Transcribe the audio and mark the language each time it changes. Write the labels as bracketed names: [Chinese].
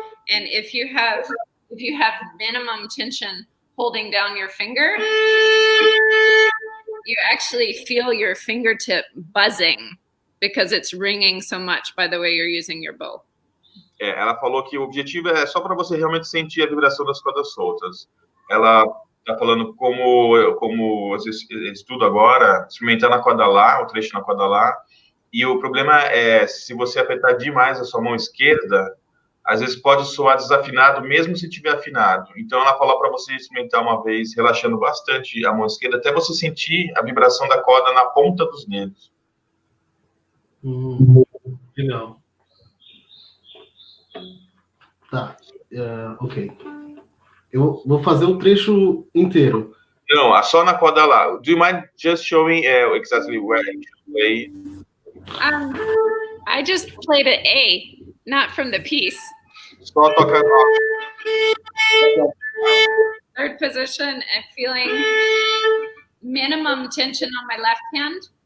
[English] And if you have minimum tension holding down your finger, you actually feel your fingertip buzzing because it's ringing so much by the way you're using your bow. [Portuguese] Ela falou que o objetivo é só para você realmente sentir a vibração das cordas soltas. Ela está falando como estudo agora, experimentando a corda Lá, o trecho na corda Lá, e o problema é, se você apertar demais a sua mão esquerda, às vezes pode soar desafinado, mesmo se estiver afinado. Então, ela falou para você experimentar uma vez, relaxando bastante a mão esquerda, até você sentir a vibração da corda na ponta dos dedos. Legal. Tá, ok. Eu vou fazer o trecho inteiro. Não, só na corda Lá. [English] Do you mind just showing exactly where you play? I just played at A, not from the piece. [Portuguese] Só tocando. [English] Third position and feeling minimum tension on my left hand.